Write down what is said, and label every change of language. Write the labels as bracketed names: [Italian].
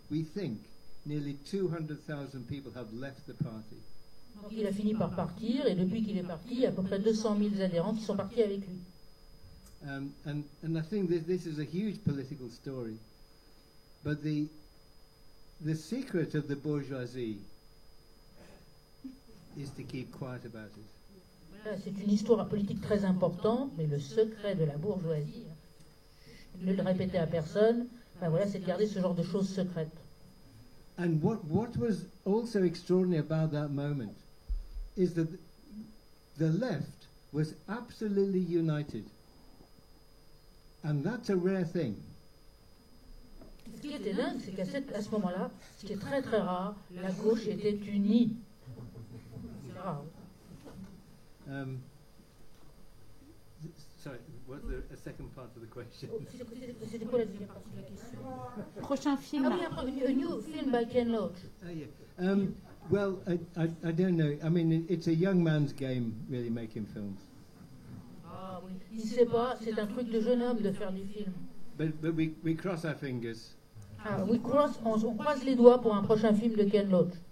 [English] We think nearly 200,000 people have left the party. [French] Donc il a fini par partir, et depuis qu'il est parti, il y a à peu près 200 000 adhérents qui sont partis avec lui. [English] And I think this is a huge political story. But the secret of the bourgeoisie is to keep quiet about it. [French] Voilà, c'est une histoire politique très importante, mais le secret de la bourgeoisie, ne le répéter à personne, enfin voilà, c'est de garder ce genre de choses secrètes. [English] And what was also extraordinary about that moment is that the left was absolutely united. And that's a rare thing. [French] Ce qui était dingue, c'est qu'à ce moment-là, ce qui est très très rare, la gauche était unie. C'est rare. [English] Sorry, was there a second part of the question? [French] C'était quoi la deuxième partie de la question? Prochain film. Ah oui, un [English] new film by Ken Loach. Yeah. Well, I don't know. I mean, it's a young man's game, really, making films. [French] Ah oui, il ne sait pas, c'est un truc de jeune homme de faire du film. [English] But we cross our fingers. [French] Ah, on croise les doigts pour un prochain film de Ken Loach.